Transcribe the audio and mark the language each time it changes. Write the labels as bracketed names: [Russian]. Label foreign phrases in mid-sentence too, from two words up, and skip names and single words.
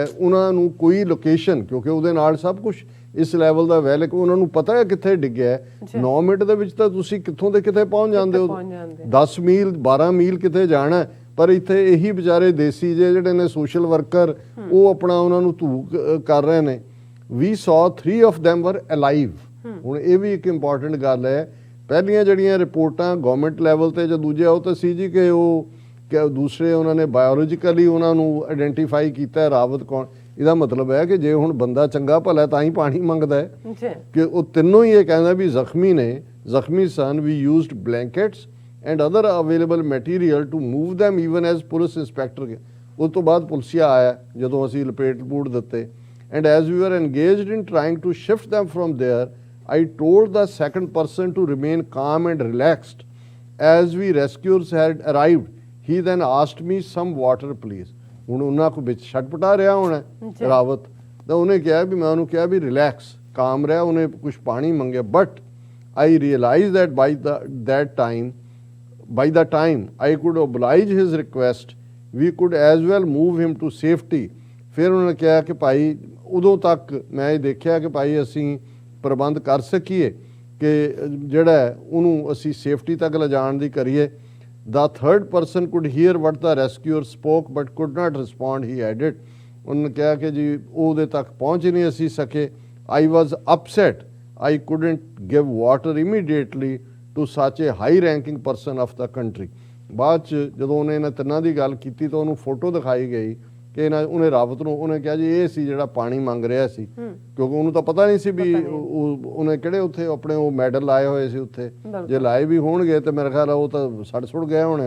[Punjabi] ਉਹਨਾਂ ਨੂੰ ਕੋਈ ਲੋਕੇਸ਼ਨ, ਕਿਉਂਕਿ ਉਹਦੇ ਨਾਲ ਸਭ ਕੁਝ ਇਸ ਲੈਵਲ ਦਾ ਵੈਲਕ, ਉਹਨਾਂ ਨੂੰ ਪਤਾ ਹੈ ਕਿੱਥੇ ਡਿੱਗਿਆ ਹੈ। 9 ਮਿੰਟ ਦੇ ਵਿੱਚ ਤਾਂ ਤੁਸੀਂ ਕਿੱਥੋਂ ਦੇ ਕਿੱਥੇ ਪਹੁੰਚ ਜਾਂਦੇ ਹੋ, 10 ਮੀਲ 12 ਮੀਲ ਕਿਤੇ ਜਾਣਾ। ਪਰ ਇੱਥੇ ਇਹੀ ਵਿਚਾਰੇ ਦੇਸੀ ਜਿਹੜੇ ਨੇ [English] social worker, [Punjabi] ਉਹ ਆਪਣਾ ਉਹਨਾਂ ਨੂੰ ਧੂਕ ਕਰ ਰਹੇ ਨੇ। [English] We saw 3 of them were alive। [Punjabi] ਹੁਣ ਇਹ ਵੀ ਇੱਕ ਇੰਪੋਰਟੈਂਟ ਗੱਲ ਹੈ। ਪਹਿਲੀਆਂ ਜਿਹੜੀਆਂ ਰਿਪੋਰਟਾਂ [English] government level [Punjabi] ਤੇ ਜਾਂ ਦੂਜੇ ਉਹ ਤਾਂ ਸੀ ਜੀ ਕਿ ਉਹ ਦੂਸਰੇ ਉਹਨਾਂ ਨੇ ਬਾਇਓਲੋਜੀਕਲੀ ਉਹਨਾਂ ਨੂੰ ਆਇਡੈਂਟੀਫਾਈ ਕੀਤਾ ਰਾਵਤ ਕੌਣ। ਇਹਦਾ ਮਤਲਬ ਹੈ ਕਿ ਜੇ ਹੁਣ ਬੰਦਾ ਚੰਗਾ ਭਲਾ ਤਾਂ ਹੀ ਪਾਣੀ ਮੰਗਦਾ ਹੈ ਕਿ ਉਹ ਤਿੰਨੋਂ ਹੀ ਇਹ ਕਹਿੰਦਾ ਵੀ ਜ਼ਖਮੀ ਨੇ, ਜ਼ਖਮੀ ਸਨ। [English] We used blankets and other available material to move them even as police inspector. [Punjabi] ਉਸ ਤੋਂ ਬਾਅਦ ਪੁਲਿਸਿਆ ਆਇਆ ਜਦੋਂ ਅਸੀਂ ਲਪੇਟ ਲਪੂਟ ਦਿੱਤੇ। [English] And as we were engaged in trying to shift them from there, I told the second person to remain calm and relaxed. As we rescuers had arrived, he then asked me some water please। [Punjabi] ਹੁਣ ਉਹਨਾਂ ਕੋ ਵਿੱਚ ਛਟਪਟਾ ਰਿਹਾ ਹੋਣਾ ਰਾਵਤ, ਤਾਂ ਉਹਨੇ ਕਿਹਾ ਵੀ ਮੈਂ ਉਹਨੂੰ ਕਿਹਾ ਵੀ [English] relax, calm [Punjabi] ਰਿਹਾ। ਉਹਨੇ ਕੁਝ ਪਾਣੀ ਮੰਗਿਆ, ਬਟ [English] I realized that by the time I could oblige his request, we could as well move him to safety. [Punjabi] ਫਿਰ ਉਹਨਾਂ ਨੇ ਕਿਹਾ ਕਿ ਭਾਈ ਉਦੋਂ ਤੱਕ ਮੈਂ ਇਹ ਦੇਖਿਆ ਕਿ ਭਾਈ ਅਸੀਂ ਪ੍ਰਬੰਧ ਕਰ ਸਕੀਏ ਕਿ ਜਿਹੜਾ ਉਹਨੂੰ ਅਸੀਂ ਸੇਫਟੀ ਤੱਕ ਲਿਜਾਣ ਦੀ ਕਰੀਏ. [English] The third person could hear what the rescuer spoke but could not respond, he added. [Punjabi] ਉਹਨਾਂ ਨੇ ਕਿਹਾ ਕਿ ਜੀ ਉਹਦੇ ਤੱਕ ਪਹੁੰਚ ਹੀ ਨਹੀਂ ਅਸੀਂ ਸਕੇ. [English] I was upset. I couldn't give water immediately to such a high ranking person of the country. [Punjabi] ਬਾਅਦ ਚ ਜਦੋਂ ਉਹਨੇ ਇਹਨਾਂ ਤਿੰਨਾਂ ਦੀ ਗੱਲ ਕੀਤੀ ਤਾਂ ਉਹਨੂੰ ਫੋਟੋ ਦਿਖਾਈ ਗਈ ਕਿ ਇਹਨਾਂ ਉਹਨੇ ਰਾਵਤ ਨੂੰ ਉਹਨੇ ਕਿਹਾ ਜੀ ਇਹ ਸੀ ਜਿਹੜਾ ਪਾਣੀ ਮੰਗ ਰਿਹਾ ਸੀ, ਕਿਉਂਕਿ ਉਹਨੂੰ ਤਾਂ ਪਤਾ ਨਹੀਂ ਸੀ ਵੀ ਉਹਨੇ ਕਿਹੜੇ ਉੱਥੇ ਆਪਣੇ ਉਹ ਮੈਡਲ ਲਾਏ ਹੋਏ ਸੀ ਉੱਥੇ, ਜੇ ਲਾਏ ਵੀ ਹੋਣਗੇ ਤੇ ਮੇਰੇ ਖਿਆਲ ਉਹ ਤਾਂ ਸੜ ਸੁੜ ਗਏ ਹੋਣੇ ਨੇ.